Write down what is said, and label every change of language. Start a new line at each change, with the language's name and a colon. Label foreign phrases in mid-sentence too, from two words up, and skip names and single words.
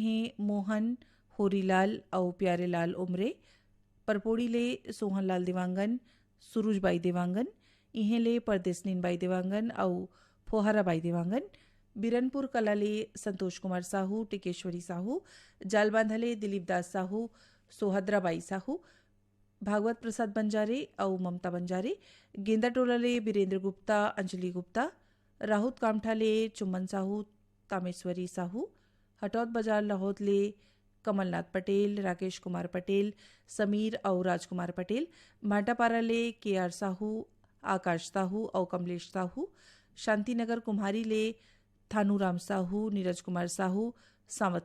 Chhattisgarhi: हैं मोहन होरीलाल और प्यारेलाल उमरे परपोड़ी ले सोहनलाल देवांगन सुरुजबाई देवांगन इहें ले परदेसनीनबाई देवांगन और फोहाराबाई देवांगन बिरनपुर कला ले संतोष कुमार साहू टिकेश्वरी साहू जालबांधा ले दिलीप दास साहू सोहद्राबाई साहू भागवत प्रसाद बंजारे और ममता बंजारे गेंदा टोला ले बीरेंद्र गुप्ता अंजलि गुप्ता राहुत कामठा ले चुम्बन साहू तामेश्वरी साहू हटौत बाजार लाहौत ले कमलनाथ पटेल राकेश कुमार पटेल समीर और राजकुमार पटेल भाटापारा ले के.आर. साहू आकाश साहू और कमलेश साहू शांतिनगर कुम्हारी ले थानूराम साहू नीरज कुमार साहू सावत